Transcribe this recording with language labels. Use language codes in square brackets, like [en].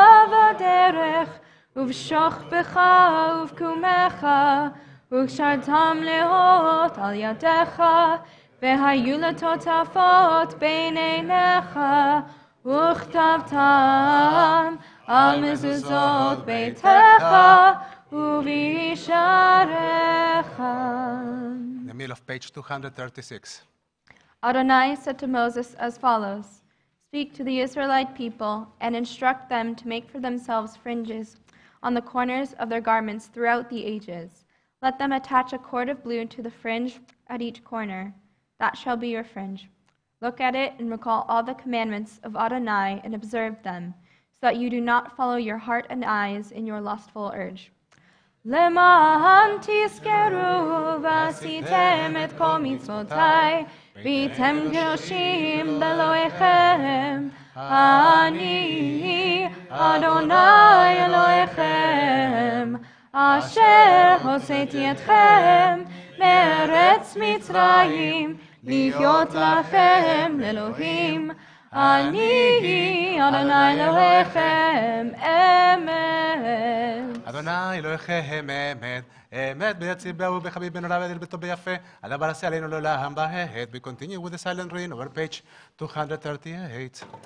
[he] בדרך ובשוכבך ובקומך, וקשרתם לאות על ידיך, והיו לטוטפות בין עיניך, וכתבתם על מזוזות ביתך ובישעריך. [en] In the middle of page 236. Adonai said to Moses as follows: Speak to the Israelite people and instruct them to make for themselves fringes on the corners of their garments throughout the ages. Let them attach a cord of blue to the fringe at each corner. That shall be your fringe. Look at it and recall all the commandments of Adonai and observe them, so that you do not follow your heart and eyes in your lustful urge. [he] למען תזכרו ועשיתם את כל מצוותיי, והייתם קדושים לאלוהיכם. אני אדוני אלוהיכם, אשר הוצאתי אתכם מארץ מצרים, להיות לכם לאלוהים. אני אדוני אלוהיכם אמת. אדוני אלוהיכם אמת, אמת ביציבה ובחביב בן עולה ודל בטוב ביפה, הדבר עשה עלינו לעולם בהת. [en] We continue with the silent reading over page 238.